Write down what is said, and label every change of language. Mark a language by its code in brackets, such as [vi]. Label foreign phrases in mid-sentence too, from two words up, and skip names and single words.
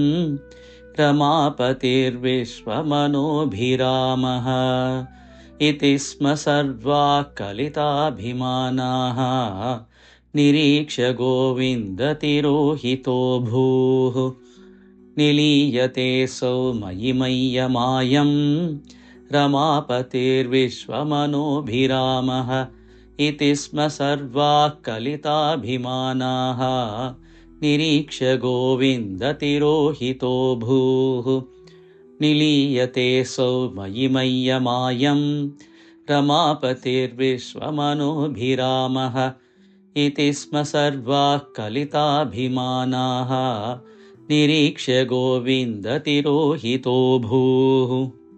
[sa] രമാപതിർവിശ്വമനോഭിരാമഃ. ഇതി സ്മ സർവാ കലിതാഭിമാനാഃ. നിരീക്ഷ്യ ഗോവിന്ദ തിരോഹിതോ ഭൂഃ. നിലീയതേസൗ മയിമയ്യമായം. रमापतिर्विश्वमनोभिरामः इति स्म सर्वाः कलिताभिमानाः निरीक्ष्य गोविन्दतिरोहितो भूः निलीयते सौ मयि मय्यमायं रमापतिर्विश्वमनोभिरामः इति स्म सर्वाः कलिताभिमानाः निरीक्ष्य गोविन्दतिरोहितो भूः।